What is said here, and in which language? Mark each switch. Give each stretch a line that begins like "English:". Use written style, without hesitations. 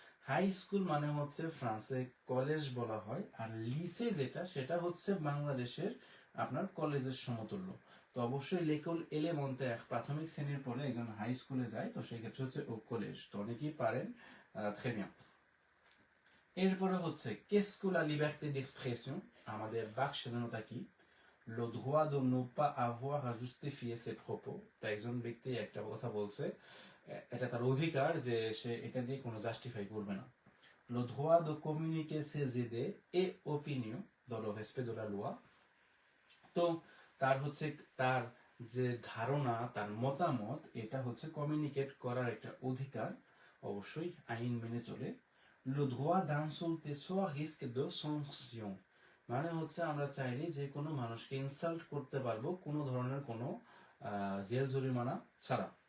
Bangla: High school মানে হচ্ছে ফ্রান্সে কলেজ বলা হয়, আর লিসে যেটা, সেটা হচ্ছে বাংলাদেশের আপনার কলেজের সমতুল্য। তো অবশ্যই লেকল এলেমেন্টাire, প্রাথমিক শ্রেণীর পরে একজন হাই স্কুলে যায়, তো সেই ক্ষেত্রে হচ্ছে ও কলেজ। তো অনেকেই পারেন,
French: très bien।
Bangla: এরপরে হচ্ছে
French: qu'est-ce que la liberté d'expression,
Bangla: আমাদের বাক স্বাধীনতা কি?
French: le droit de ne pas avoir à justifier ses propos।
Bangla: তো একজন ব্যক্তি একটা কথা বলছে, এটা তার অধিকার যে সে এটা দিয়ে কোনো জাস্টিফাই করবে না।
French: le droit de communiquer ses idées et opinions dans le respect de la loi।
Bangla: তো তার হচ্ছে তার যে ধারণা, তার মতামত, এটা হচ্ছে কমিউনিকেট করার একটা অধিকার, অবশ্যই আইন মেনে চলে।
French: le droit d'insulter sans risque de sanction,
Bangla: মানে হচ্ছে আমরা চাইলে যে কোনো মানুষকে ইনসাল্ট করতে পারবো, কোনো ধরনের কোনো জেল জরিমানা ছাড়া।